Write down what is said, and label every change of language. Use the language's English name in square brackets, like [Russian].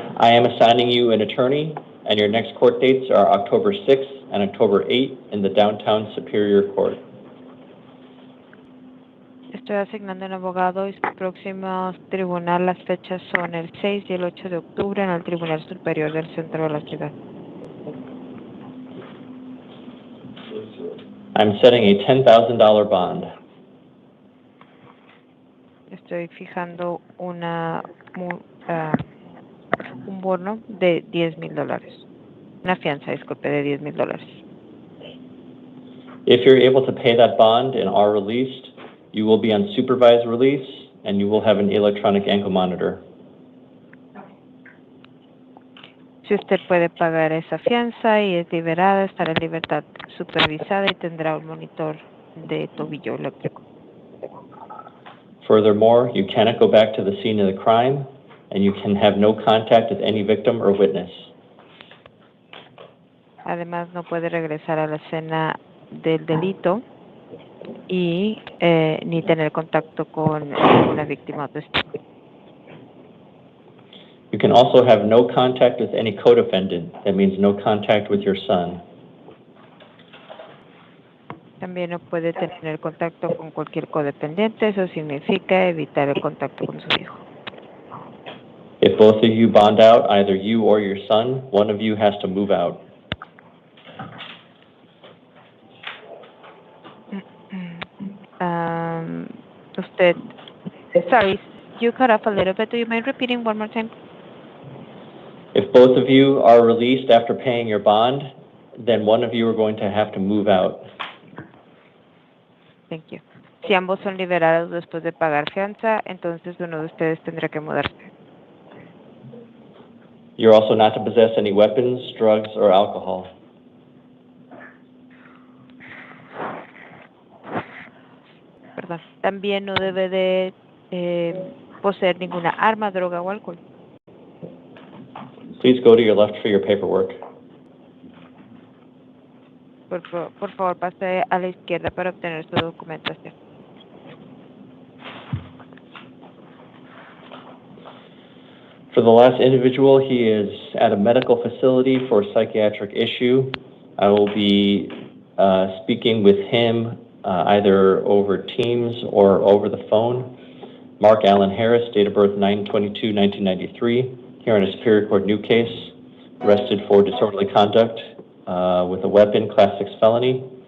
[English] I am assigning you an attorney, and your next court dates are October 6th and October 8th in the downtown Superior Court. [Spanish] Estoy asignando un abogado y su próximo tribunal, las fechas son el 6 y el 8 de octubre en el Tribunal Superior del Centro de la Ciudad. [English] I'm setting a $10,000 bond. [Spanish] Estoy fijando un bono de $10,000. Una fianza, disculpe, de $10,000. [English] If you're able to pay that bond and are released, you will be on supervised release and you will have an electronic ankle monitor. [Spanish] Si usted puede pagar esa fianza y es liberada, estará en libertad supervisada y tendrá un monitor de tobillo eléctrico. [English] Furthermore, you cannot go back to the scene of the crime and you can have no contact with any victim or witness. [Spanish] Además, no puede regresar a la escena del delito y ni tener contacto con una víctima o testigo. [English] You can also have no contact with any co-defendant. That means no contact with your son. [Spanish] También no puede tener contacto con cualquier codependiente. Eso significa evitar el contacto con su hijo. [English] If both of you bond out, either you or your son, one of you has to move out. Sorry, you cut off a little bit. Do you mind repeating one more time? If both of you are released after paying your bond, then one of you are going to have to move out. Thank you. [Spanish] Si ambos son liberados después de pagar fianza, entonces uno de ustedes tendrá que mudarse. [English] You're also not to possess any weapons, drugs, or alcohol. [Spanish] Perdón. También no debe de poseer ninguna arma, droga o alcohol. [English] Please go to your left for your paperwork. [Spanish] Por favor, pase a la izquierda para obtener su documentación. [English] For the last individual, he is at a medical facility for a psychiatric issue. I will be speaking with him either over Teams or over the phone. Mark Allen Harris, date of birth 9/22/1993, here in a Superior Court new case, arrested for disorderly conduct with a weapon, Class 6 felony.